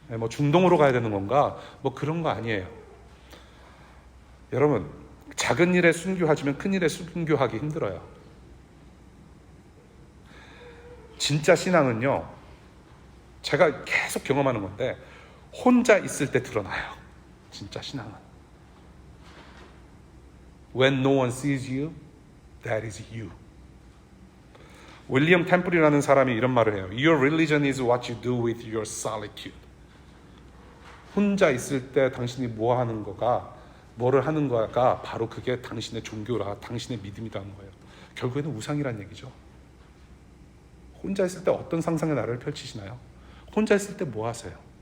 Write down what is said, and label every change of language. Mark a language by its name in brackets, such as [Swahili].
[Korean] 중동으로 가야 되는 건가? 그런 거 아니에요. 여러분, 작은 일에 순교하지만 큰 일에 순교하기 힘들어요. 진짜 신앙은요, 제가 계속 경험하는 건데 혼자 있을 때 드러나요. 진짜 신앙은 [English] When no one sees you, that is you. 윌리엄 템플이라는 사람이 이런 말을 해요. Your religion is what you do with your solitude. [Korean] 혼자 있을 때 당신이 뭐를 하는 거가 바로 그게 당신의 종교라, 당신의 믿음이라는 거예요. 결국에는 우상이란 얘기죠. 혼자 있을 때 어떤 상상의 나라를 펼치시나요? 혼자 있을 때 뭐 하세요?